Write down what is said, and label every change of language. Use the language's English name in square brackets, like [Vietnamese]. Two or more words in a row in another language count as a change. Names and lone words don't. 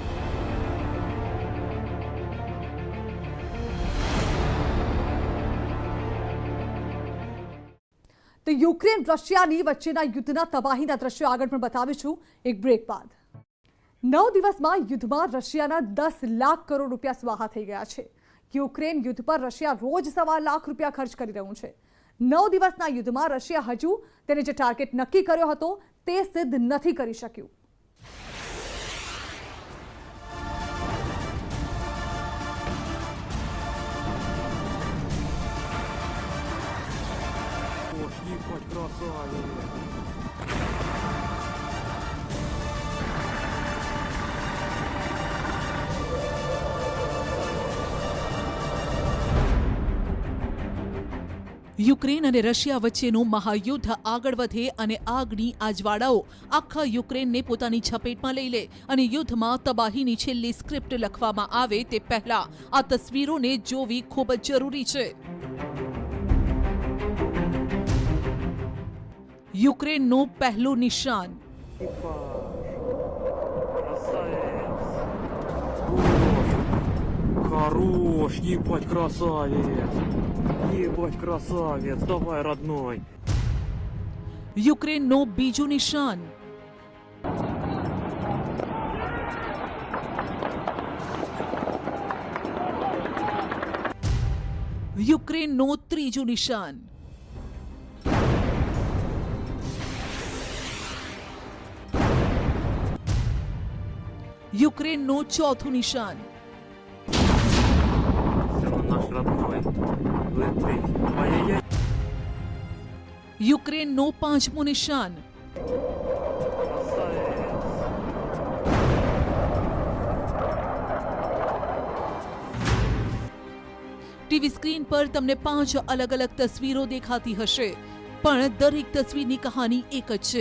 [Gujarati] તો યુક્રેન રશિયાની વચ્ચેના યુદ્ધના તબાહીના દ્રશ્યો આગળ પણ બતાવીશું એક બ્રેક બાદ. 9 દિવસમાં યુદ્ધમાં રશિયાના 10 લાખ કરોડ રૂપિયા સ્વાહા થઈ ગયા છે. યુક્રેન યુદ્ધ પર રશિયા રોજ સવા લાખ રૂપિયા ખર્ચ કરી રહ્યું છે. 9 દિવસના યુદ્ધમાં રશિયા હજુ તેને જે ટાર્ગેટ નક્કી કર્યો હતો તે સિદ્ધ નથી કરી શક્યું. [Russian] Ебать, красавец! [Gujarati] યુક્રેન અને રશિયા વચ્ચેનું મહાયુદ્ધ આગળ વધે અને આગની આ જ્વાળાઓ આખા યુક્રેનને પોતાની ઝપેટમાં લઈ લે અને યુદ્ધમાં તબાહીની છેલ્લી સ્ક્રિપ્ટ લખવામાં આવે તે પહેલા આ તસવીરોને જોવી ખૂબ જ જરૂરી છે. યુક્રેનનું પહેલું નિશાન. [Russian] Хорош, ебать, красавец! Ебать, красавец! Давай, родной! [Gujarati] યુક્રેનનું બીજું નિશાન. યુક્રેનનું ત્રીજું નિશાન. યુક્રેનનું ચોથું નિશાન. [Russian] Наш родной летит. Ай-яй-яй! [Gujarati] યુક્રેનનું પાંચમું નિશાન. ટીવી સ્ક્રીન પર તમને 5 અલગ અલગ તસવીરો દેખાતી હશે, પણ દરેક તસવીરની કહાની એક જ છે.